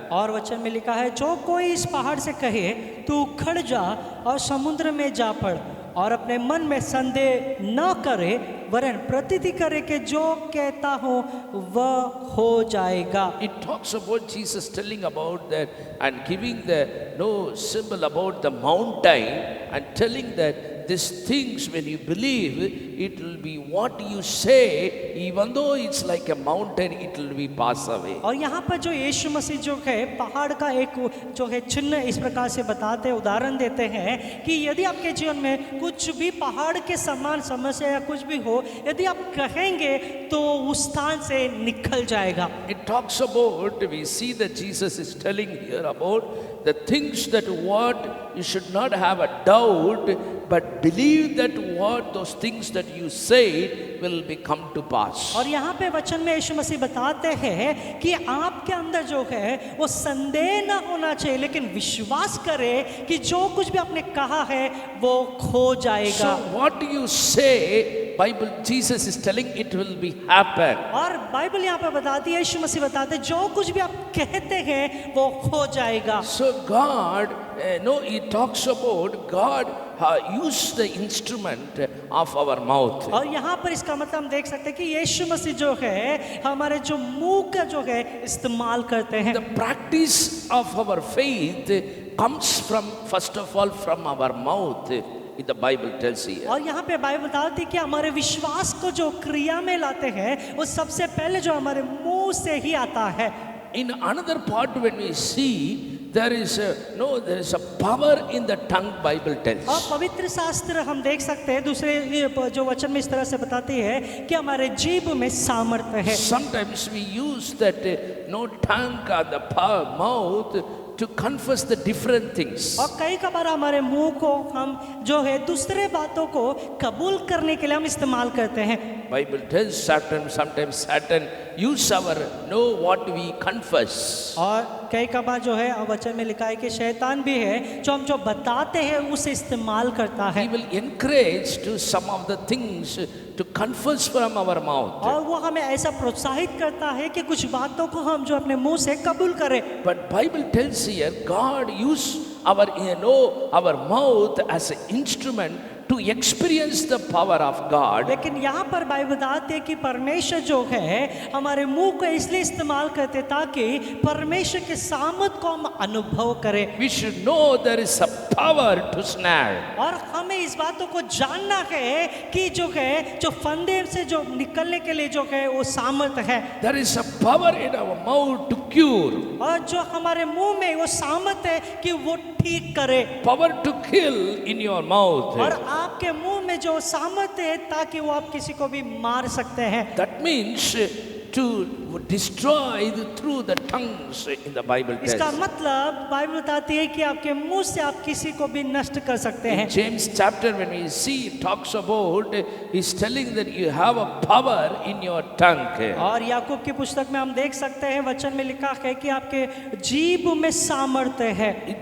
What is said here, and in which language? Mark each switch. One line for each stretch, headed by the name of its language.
Hindi: और वचन में लिखा है, जो कोई इस पहाड़ से कहे तू उखड़ जा और समुद्र में जा पड़, और अपने मन में संदेह न करे, वरन प्रतिति करे कि जो कहता हूँ वह हो जाएगा।
English: It talks about Jesus telling about that and giving the symbol about the mountain and telling that these things, when you believe, it will be what you say, even though it's like a mountain, it will be pass away.
Hindi: और यहाँ पर जो यीशु मसीह जो है पहाड़ का एक जो है चिन्ह इस प्रकार से बताते उदाहरण देते हैं कि यदि आपके जीवन में कुछ भी पहाड़ के समान समस्या या कुछ भी हो, यदि आप कहेंगे तो उस स्थान से निकल जाएगा।
English: It talks about, we see that Jesus is telling here about the things that what you should not have a doubt, but believe that what those things that you say will be come to pass.
Hindi: और यहाँ पे वचन में यीशु मसीह बताते हैं कि आपके अंदर जो है वो संदेह ना होना चाहिए, लेकिन विश्वास करे कि जो कुछ भी आपने कहा है वो हो जाएगा।
English: So what you say, Bible, Jesus is telling it will be happen.
Hindi: और बाइबल यहाँ पे बताती है, यीशु मसीह बताते हैं जो कुछ भी आप कहते हैं वो हो जाएगा।
English: So God, he talks about God use the instrument of our mouth.
Hindi: और यहाँ पर इसका मतलब हम देख सकते हैं कि यीशु मसीह जो है हमारे जो मुंह का जो है इस्तेमाल करते हैं।
English: The practice of our faith comes from, first of all, from our mouth. The Bible tells here.
Hindi: और यहाँ पे बाइबल बताती है कि हमारे विश्वास को जो क्रिया में लाते हैं वो सबसे पहले जो हमारे मुंह से ही आता है।
English: In another part, when we see, there is a power in the tongue. Bible tells.
Hindi: और पवित्र शास्त्र हम देख सकते हैं दूसरे जो वचन में इस तरह से बताती है कि हमारे जीभ में सामर्थ्य है।
English: Sometimes we use that tongue or the mouth to confess the different things.
Hindi: और कई बार हमारे मुंह को हम जो है दूसरे बातों को कबूल करने के लिए हम इस्तेमाल करते हैं।
English: Bible tells sometimes Satan use our what we confess.
Hindi: और कई बार जो है वचन में लिखा है कि शैतान भी है जो हम जो बताते हैं उसे इस्तेमाल करता है।
English: He will encourage to some of the things to confess from our mouth.
Hindi: और वो हमें ऐसा प्रोत्साहित करता है कि कुछ बातों को हम जो अपने मुंह से कबूल करें।
English: But Bible tells here God use our mouth as an instrument to experience the power of God.
Hindi: लेकिन यहाँ पर बाइबल बताते हैं कि परमेश्वर जो है हमारे मुंह को इसलिए इस्तेमाल करते ताकि परमेश्वर के सामर्थ को हम अनुभव करें।
English: We should know there is a power to snare.
Hindi: और हमें इस बातों को जानना है कि जो है जो फंदे से जो निकलने के लिए जो है वो सामर्थ है।
English: There is a power in our mouth to cure.
Hindi: और जो हमारे मुंह में वो सामर्थ है कि वो ठीक करे।
English: Power to kill in your mouth.
Hindi: और आपके मुंह में जो सामर्थ है ताकि वो आप किसी को भी मार सकते हैं।
English: That means to destroy through the tongues in the Bible tells.
Hindi: इसका मतलब बाइबल बताती है कि आपके मुंह से आप किसी को भी नष्ट कर सकते हैं।
English: James chapter, when we see, it talks about, he's telling that you have a power in your tongue.
Hindi: और याकूब की पुस्तक में हम देख सकते हैं वचन में लिखा है कि आपके जीभ में सामर्थ्य है।